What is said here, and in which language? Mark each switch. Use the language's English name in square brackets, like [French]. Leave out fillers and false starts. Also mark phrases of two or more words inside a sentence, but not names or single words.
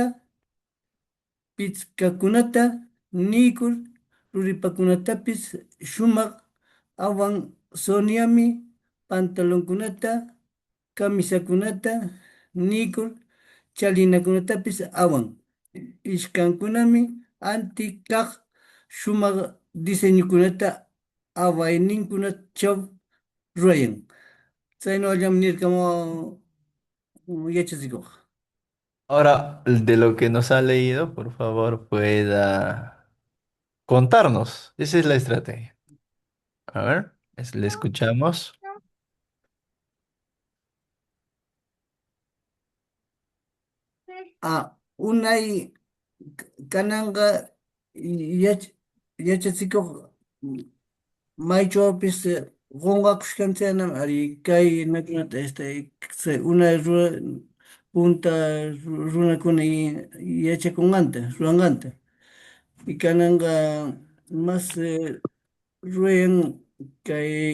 [Quechua] pichkakunata nikur ruripakunatapis shumaq awan Soniami pantalonkunata kamisakunata nikur chalinakunatapis awan ishkankunami anti kaq shumaq diseñokunata awayninkunachaw rurayan chaynallaman nirkamun yachachikuq. [Spanish] Ahora, de lo que nos ha leído, por favor, pueda contarnos. Esa es la estrategia. A ver, le escuchamos. [Quechua] Unay kananga yach yachachikuq maychawpis qunqakushkanchiknam ari kay nakunata unay punta runakuna yachakunqanta ruranqanta y kananga mas ruyan kay